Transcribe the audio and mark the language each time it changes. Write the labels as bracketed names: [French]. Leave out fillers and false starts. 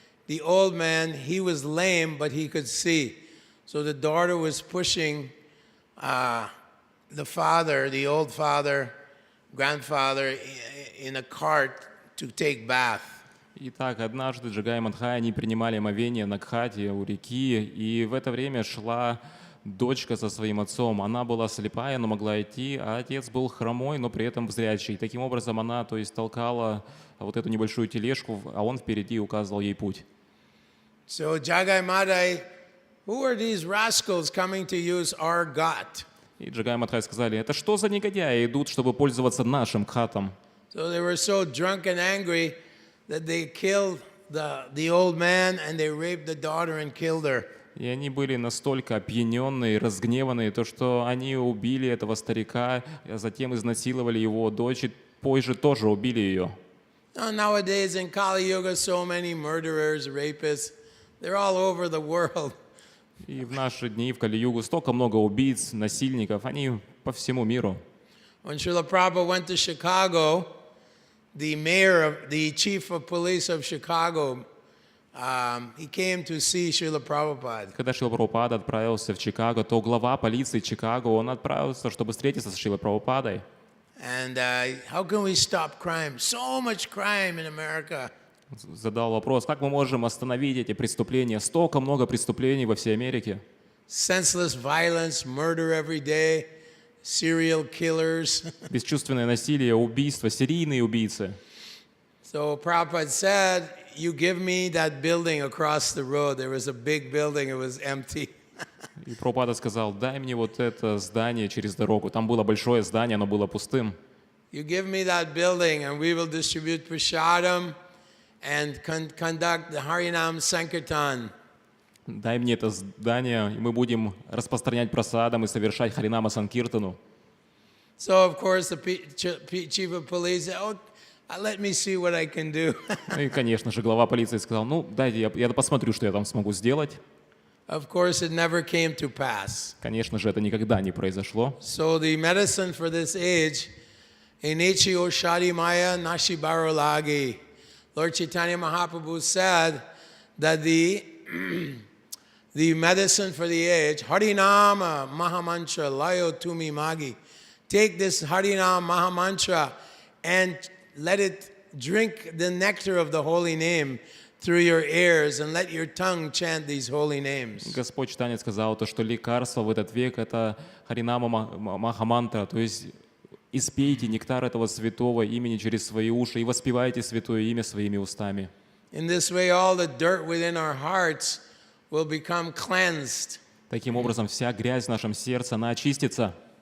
[English] The old man, he was lame, but he could see. So the daughter was pushing the father, the old father, grandfather, in a cart to take bath. [Russian] Итак, однажды Джагай и Мадхай, они принимали омовение на Гхате у реки, и в это время шла дочка со своим отцом. Она была слепая, но могла идти, а отец был хромой, но при этом зрячий. Таким образом, она, то есть, толкала вот эту небольшую тележку, а он впереди указывал ей путь. [English] So Jagai Madai, who are these rascals coming to use our ghat? [Russian] И Джагай и Мадхай сказали, это что за негодяи идут, чтобы пользоваться нашим Гхатом? [English] So they were so drunk and angry that they killed the old man and they raped the daughter and killed her. [Russian] И они были настолько опьяненные, разгневанные, то что они убили этого старика, а затем изнасиловали его дочь, и позже тоже убили ее. [English] Nowadays in Kali Yuga, so many murderers, rapists, they're all over the world. [Russian] И в наши дни, в Кали-югу, столько много убийц, насильников, они по всему миру. [English] When Srila Prabhupada went to Chicago, the chief of police of Chicago, he came to see Srila Prabhupada. [Russian] Когда Шрила Прабхупада отправился в Чикаго, то глава полиции Чикаго, он отправился, чтобы встретиться с Шрилой Прабхупадой. [English] And how can we stop crime? So much crime in America. [Russian] Задал вопрос, как мы можем остановить эти преступления? Столько много преступлений во всей Америке. [English] Senseless violence, murder every day, serial killers. [Russian] Бесчувственное насилие, убийства, серийные убийцы. [English] So Prabhupada said, you give me that building across the road. There was a big building, it was empty. [Russian] И Прабхупада сказал, дай мне вот это здание через дорогу. Там было большое здание, оно было пустым. [English] You give me that building and we will distribute prasadam and conduct the Harinam Sankirtan. [Russian] Дай мне это здание, и мы будем распространять прасадам и совершать Харинама Санкиртану. [English] So of course the chief of police said, oh, let me see what I can do. [Russian] И, конечно же, глава полиции сказал, ну, дайте я посмотрю, что я там смогу сделать. [English] Of course it never came to pass. [Russian] Конечно же, это никогда не произошло. [English] So the medicine for this age, [Bangla] Enichi Oshadi Maya Nashi Barolagi. [English] Lord Chaitanya Mahaprabhu said that the medicine for the age, [Bangla] Harinama Mahamantra Layo Tumi Magi. [English] Take this Harinama Mahamantra and let it drink the nectar of the holy name through your ears and let your tongue chant these holy names. [Russian] Господь Чайтанья сказал, то, что лекарство в этот век — это Харинама Махамантра, то есть испейте нектар этого святого имени через свои уши и воспевайте святое имя своими устами. [English] In this way, all the dirt within our hearts will become cleansed. [Russian] Таким образом, вся грязь в нашем сердце, она очистится.